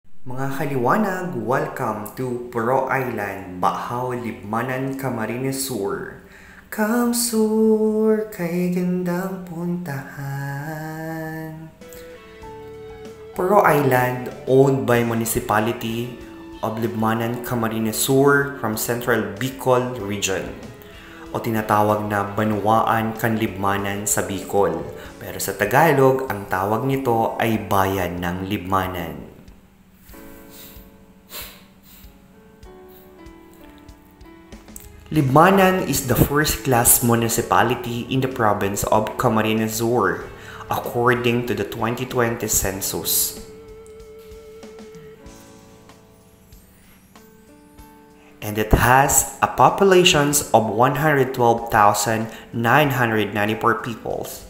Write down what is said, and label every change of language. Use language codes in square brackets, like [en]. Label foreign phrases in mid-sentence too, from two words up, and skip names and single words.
[bik] Mga kaliwanag, [en] welcome to Puro Island, Bahaw, Libmanan, Camarines Sur. [tl] Kamsur, kay gandang puntahan. [en] Puro Island, owned by Municipality of Libmanan, Camarines Sur from Central Bicol Region, [tl] o tinatawag na Banwaan Kanlibmanan sa Bicol. Pero sa Tagalog, ang tawag nito ay Bayan ng Libmanan. [en] Libmanan is the first-class municipality in the province of Camarines Sur, according to the 2020 census. And it has a population of 112,994 people.